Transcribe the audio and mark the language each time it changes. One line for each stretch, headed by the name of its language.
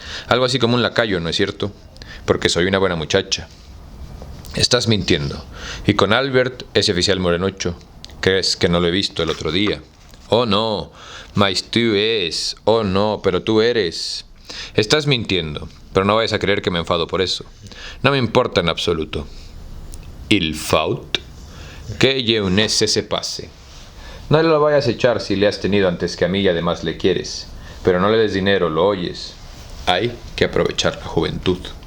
Spanish: Algo así como un lacayo, ¿no es cierto? Porque soy una buena muchacha. Estás mintiendo. Y con Albert, ese oficial morenucho, ¿crees que no lo he visto el otro día? Oh no,
French: mas tú es.
Spanish: Oh no, pero tú eres. Estás mintiendo, pero no vayas a creer que me enfado por eso. No me importa en absoluto.
French: Il faut que jeunesse se pase.
Spanish: No le lo vayas a echar si le has tenido antes que a mí y además le quieres. Pero no le des dinero, ¿lo oyes? Hay que aprovechar la juventud.